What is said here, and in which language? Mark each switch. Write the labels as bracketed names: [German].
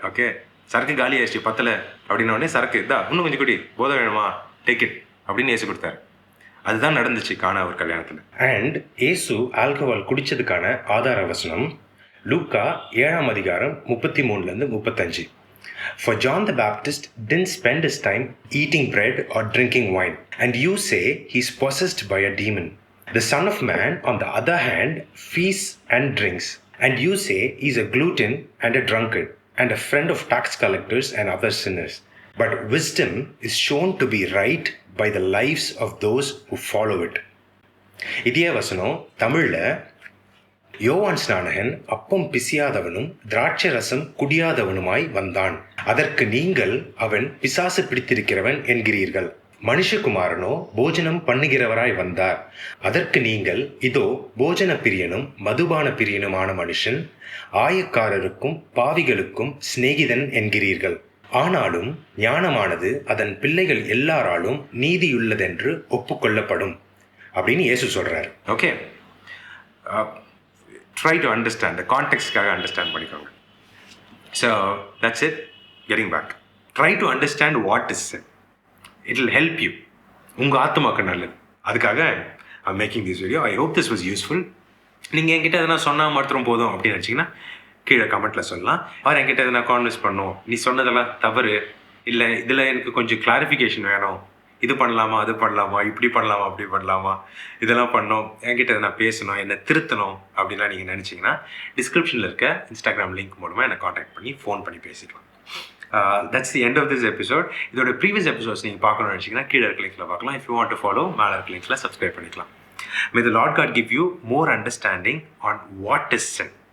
[Tamil] Okay, சரக்கு காலி ஆயிடுச்சு, பத்தலை அப்படின்னோடனே சரக்கு இன்னும் கொஞ்சம் குடி, போதை வேணுமா, [English] take it [Tamil] அப்படின்னு இயேசு கொடுத்தாரு. அதுதான் நடந்துச்சு கானா ஒரு கல்யாணத்தில். அண்ட் இயேசு ஆல்கஹால் குடித்ததுக்கான ஆதார வசனம் லூக்கா 7ஆம் அதிகாரம் 33-35. [English] For John the Baptist didn't spend his time eating bread or drinking wine, and you say he's possessed by a demon. The Son of Man, on the other hand, feasts and drinks, and you say he's a glutton and a drunkard, and a friend of tax collectors and other sinners. But wisdom is shown to be right by the lives of those who follow it. [Tamil] இதே வசனம் தமிழில் யோவான் ஸ்நானகன் அப்பம் பிசியாதவனும் திராட்சை ரசம் குடியாதவனுமாய் வந்தான். அதற்கு நீங்கள் அவன் பிசாசு பிடித்திருக்கிறவன் என்கிறீர்கள். மனுஷகுமாரனோ போஜனம் பண்ணுகிறவராய் வந்தார். அதற்கு நீங்கள் இதோ போஜன பிரியனும் மதுபான பிரியனுமான மனுஷன், ஆயக்காரருக்கும் பாவிகளுக்கும் சிநேகிதன் என்கிறீர்கள். ஆனாலும் ஞானமானது அதன் பிள்ளைகள் எல்லாராலும் நீதியுள்ளதென்று ஒப்புக்கொள்ளப்படும் அப்படின்னு இயேசு சொல்றாரு. [English] okay, try to understand the context-காக [Tamil] understand பண்ணிக்கோங்க. [English] So that's it. Getting back, try to understand what is sin. It will help you. [Tamil] உங்கள் ஆத்மாக்கு நல்லது. அதுக்காக [English] I'm making this video. I hope this was useful. [Tamil] நீங்கள் என்கிட்ட எதனா சொன்னால் மாத்திரம் போதும் அப்படின்னு நினச்சிங்கன்னா கீழே கமெண்ட்டில் சொல்லலாம். அவர் என்கிட்ட எதனா கான்வெர்ஸ் பண்ணும், நீ சொன்னதெல்லாம் தவறு, இல்லை இதில் எனக்கு கொஞ்சம் கிளாரிஃபிகேஷன் வேணும், இது பண்ணலாமா, அது பண்ணலாமா, இப்படி பண்ணலாமா, அப்படி பண்ணலாமா, இதெல்லாம் பண்ணோம், என்கிட்ட நான் பேசணும், என்னை திருத்தணும் அப்படின்லாம் நீங்கள் நினச்சிங்கன்னா டிஸ்கிரிப்ஷனில் இருக்க இன்ஸ்டாகிராம் லிங்க் மூலமாக என்னை காண்டாக்ட் பண்ணி ஃபோன் பண்ணி பேசிக்கலாம். [English] That's the end of this episode. [Tamil] இதோட ப்ரீவியஸ் எபிசோட்ஸ் நீங்கள் பார்க்கணும்னு நினச்சிங்கன்னா கீழே இருக்க லிங்க்ஸில் பார்க்கலாம். [English] if you want to follow, [Tamil] மேலே இருக்க லிங்க்ஸில் சப்ஸ்கிரைப் பண்ணிக்கலாம். [English] May the Lord God give you more understanding on what is sin.